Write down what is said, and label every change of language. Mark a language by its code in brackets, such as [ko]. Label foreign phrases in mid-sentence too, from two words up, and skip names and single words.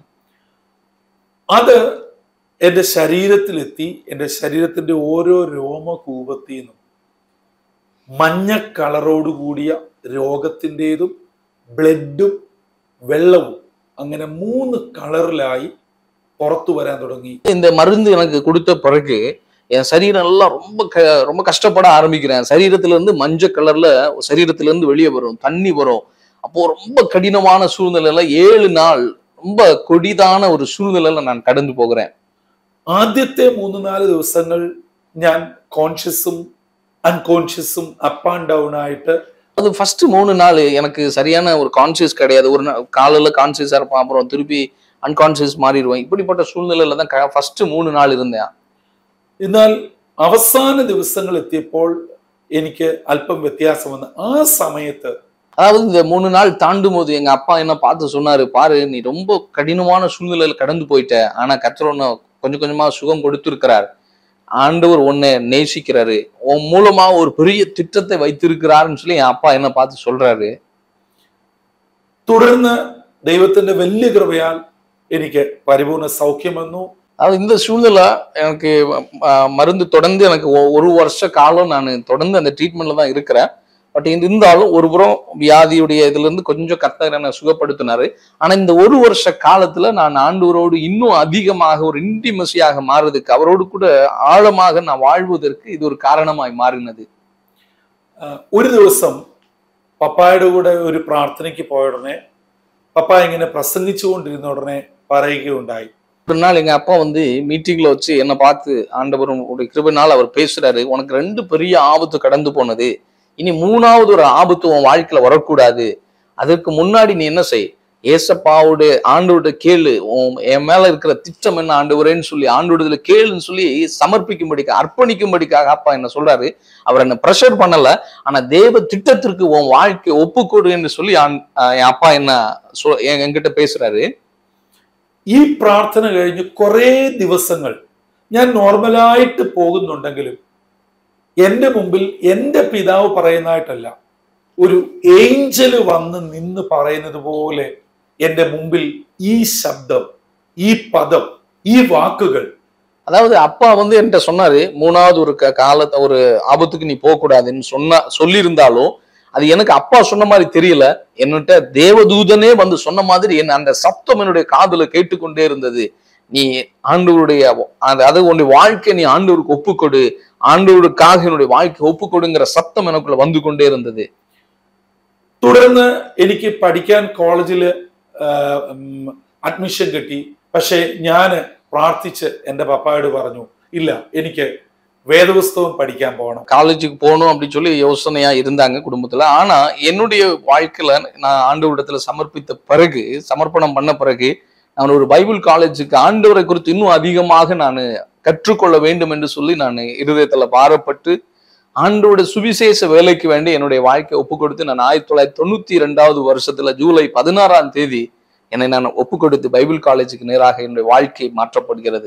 [ml] അത് എൻ്റെ ശരീരത്തിലെത്തി. എൻ്റെ ശരീരത്തിന്റെ ഓരോ രോമകൂപത്തിൽ നിന്നും മഞ്ഞ കളറോട് കൂടിയ രോഗത്തിൻ്റെതും ബ്ലഡും വെള്ളവും അങ്ങനെ 3 കളറിലായി പുറത്തു വരാൻ തുടങ്ങി. [ta] இந்த மருந்து எனக்கு கொடுத்த பிறகு என் சரீரம் எல்லாம் ரொம்ப கஷ்டப்பட ஆரம்பிக்கிறேன். சரீரத்துல இருந்து மஞ்சள் கலர்ல சரீரத்துல இருந்து வெளியே வரும், தண்ணி வரும். அப்போ ரொம்ப கடினமான சூழ்நிலையில 7 நாள் ரொம்ப கொடிதான ஒரு சூழ்நிலையில நான் கடந்து போகிறேன். [ml] ആദ്യത്തെ 3-4 ദിവസങ്ങൾ ഞാൻ കോൺഷ്യസും അൺകോൺഷ്യസും [en] up and down [ml] ആയിട്ട്. [ta] அது ஃபர்ஸ்ட் 3 நாள் எனக்கு சரியான ஒரு கான்சியஸ் கிடையாது. ஒரு காலையில கான்சியஸா இருப்பேன், அப்புறம் திருப்பி அன்கான்சியஸ் மாறிடுவேன். இப்படிப்பட்ட சூழ்நிலையில தான் ஃபர்ஸ்ட் 3 நாள் இருந்தேன். [ml] എന്നാൽ അവസാന ദിവസങ്ങൾ എത്തിയപ്പോൾ എനിക്ക് അല്പം വ്യത്യാസം വന്നു. ആ സമയത്ത്, [ta] அதாவது இந்த 3 நாள் தாண்டும் போது எங்க அப்பா என்ன பார்த்து சொன்னாரு, பாரு நீ ரொம்ப கடினமான சூழ்நிலையில கடந்து போயிட்ட, ஆனா கர்த்தர் உன்னை கொஞ்சம் கொஞ்சமா சுகம் கொடுத்திருக்கிறார், ஆண்டவர் உன்னை நேசிக்கிறாரு, உன் மூலமா ஒரு பெரிய திட்டத்தை வைத்திருக்கிறாருன்னு சொல்லி என் அப்பா என்ன பார்த்து சொல்றாரு. [ml] തുടർന്ന് ദൈവത്തിന്റെ വലിയ കൃപയാൽ എനിക്ക് പരിപൂർണ സൗഖ്യം വന്നു. [ta] அதாவது இந்த சூழ்நிலை எனக்கு மருந்து தொடர்ந்து எனக்கு 1 வருஷ காலம் நான் தொடர்ந்து அந்த ட்ரீட்மெண்ட்ல தான் இருக்கிறேன். பட் இருந்தாலும் ஒரு புறம் வியாதியுடைய இதுல இருந்து கொஞ்சம் கர்த்தர் என்னை சுகப்படுத்தினாரு. ஆனா இந்த 1 வருஷ காலத்துல நான் ஆண்டவரோடு இன்னும் அதிகமாக ஒரு இன்டிமசியாக மாறுறதுக்கு, அவரோடு கூட ஆழமாக நான் வாழ்வதற்கு இது ஒரு காரணமாய் மாறினது. [ml] ഒരു ദിവസം പപ്പായുടെ കൂടെ ഒരു പ്രാർത്ഥനയ്ക്ക് പോയ ഉടനെ പപ്പ ഇങ്ങനെ പ്രസംഗിച്ചുകൊണ്ടിരുന്ന ഉടനെ പറയുകയുണ്ടായി. [ta] ஒரு நாள் எங்க அப்பா வந்து மீட்டிங்ல வச்சு என்னை பார்த்து, ஆண்டவரும் கிருபையினால் அவர் பேசுறாரு, உனக்கு 2 பெரிய ஆபத்து கடந்து போனது, இனி 3வது ஒரு ஆபத்து உன் வாழ்க்கையில வரக்கூடாது. அதற்கு முன்னாடி நீ என்ன செய், ஏசப்பாவோட ஆண்டவர்கிட்ட கேளு, என் மேல இருக்கிற திட்டம் என்ன ஆண்டவரேன்னு சொல்லி ஆண்டவரத்துல கேளுன்னு சொல்லி சமர்ப்பிக்கும்படிக்காக, அர்ப்பணிக்கும்படிக்காக அப்பா என்ன சொல்றாரு. அவர் என்ன ப்ரெஷர் பண்ணல, ஆனா தேவ திட்டத்திற்கு உன் வாழ்க்கையை ஒப்புக்கொடு என்று சொல்லி என் அப்பா என்ன என்கிட்ட பேசுறாரு. [ml] ഈ പ്രാർത്ഥന കഴിഞ്ഞ് കുറെ ദിവസങ്ങൾ ഞാൻ നോർമലായിട്ട് പോകുന്നുണ്ടെങ്കിലും എൻ്റെ മുമ്പിൽ എൻ്റെ പിതാവ് പറയുന്നതായിട്ടല്ല, ഒരു ഏഞ്ചല് വന്ന് നിന്ന് പറയുന്നത് പോലെ എന്റെ മുമ്പിൽ ഈ ശബ്ദം, ഈ പദം, ഈ വാക്കുകൾ. [ta] அதாவது அப்பா வந்து என்கிட்ட சொன்னாரு, மூணாவது ஒரு காலத்தை ஒரு ஆபத்துக்கு நீ போக கூடாதுன்னு சொல்லியிருந்தாலும் அது எனக்கு அப்பா சொன்ன மாதிரி தெரியல. என்னட்ட தேவதூதனே வந்து சொன்ன மாதிரி அந்த சப்தம் என்னுடைய காதுல கேட்டுக்கொண்டே இருந்தது. நீ ஆண்டவருடைய அது உன்னுடைய வாழ்க்கை நீ ஆண்டவருக்கு ஒப்புக்கொடு, ஆண்டவருக்காக என்னுடைய வாழ்க்கை ஒப்புக்கொடுங்கிற சத்தம் எனக்குள்ள வந்து கொண்டே இருந்தது. [ml] തുടർന്ന് എനിക്ക് പഠിക്കാൻ കോളേജിൽ അഡ്മിഷൻ കിട്ടി. പക്ഷെ ഞാൻ പ്രാർത്ഥിച്ച് എൻ്റെ പപ്പായോട് പറഞ്ഞു, ഇല്ല, എനിക്ക് [ta] வேதபுஸ்தகம் படிக்காம போகணும், காலேஜுக்கு போகணும் அப்படின்னு சொல்லி யோசனையா இருந்தாங்க குடும்பத்துல. ஆனா என்னுடைய வாழ்க்கையில நான் ஆண்டவரிடத்துல சமர்ப்பணம் பண்ண பிறகு நான் ஒரு பைபிள் காலேஜுக்கு ஆண்டவரை குறித்து இன்னும் அதிகமாக நான் கற்றுக்கொள்ள வேண்டும் என்று சொல்லி நான் இருதயத்துல பாரப்பட்டு ஆண்டவருடைய சுவிசேஷ வேலைக்கு வேண்டி என்னுடைய வாழ்க்கையை ஒப்பு கொடுத்து நான் 1992 வருஷத்துல ஜூலை 16 என்னை நான் ஒப்பு கொடுத்து பைபிள் காலேஜுக்கு நேராக என்னுடைய வாழ்க்கை மாற்றப்படுகிறது.